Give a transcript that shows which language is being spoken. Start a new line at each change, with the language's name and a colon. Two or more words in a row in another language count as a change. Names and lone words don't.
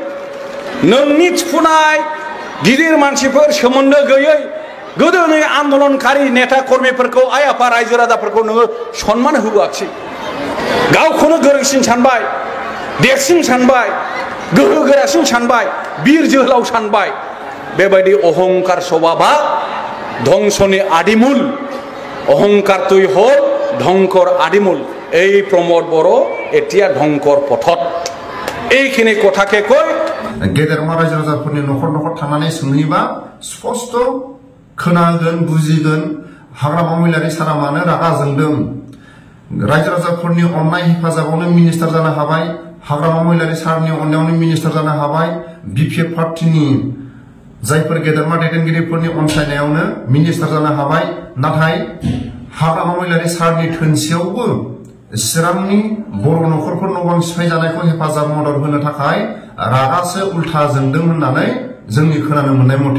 Bodo: नोंनि थिफुनाय गिदिर मानसिफोर सोमोन्दो गैयै गोदोनि आन्दोलनकारि नेता कर्मीफोरखौ, आइ आफा रायजो राजाफोरखौ नोङो सन्मान होबोआखिसै। गावखौनो गोरोंसिन सानबाय, देरसिन सानबाय, गोहो गोरासिन सानबाय, बिर जोहोलाव सानबाय। बेबायदि अहंकार स्वभाबा ध्वंसनि आदिमूल
Assamese: অহংকার তুই হল ধ্বংকর আদিমূল এই প্রমোদ বড় এতিয়া ধ্বংকর পথত এইখিনি কথাকে কয়
Bodo: गेदेरमा रायजो राजाफोरनि न'खर न'खर थांनानै सोंहैबा स्पष्ट खोनागोन बुजिगोन हाग्रामा महिलारि सारा मानो रागा जोंदों रायजो राजाफोरनि अननाय हेफाजाबावनो मिनिस्टार जानो हाबाय हाग्रामा महिलारि सारनि अननायावनो मिनिस्टार जानो हाबाय बिपिएफ पार्टिनि जायफोर गेदेरमा दैदेनगिरिफोरनि अनसायनायावनो मिनिस्टार जानो हाबाय नाथाय हाग्रामा महिलारि सारनि थोनसेयावबो चिरांनि बर' न'खरफोर न' बां सिफाय जानायखौ हेफाजाब मदद होनो थाखाय रागासो उल्था जोंदों होननानै जोंनि खोनानो मोननाय मथे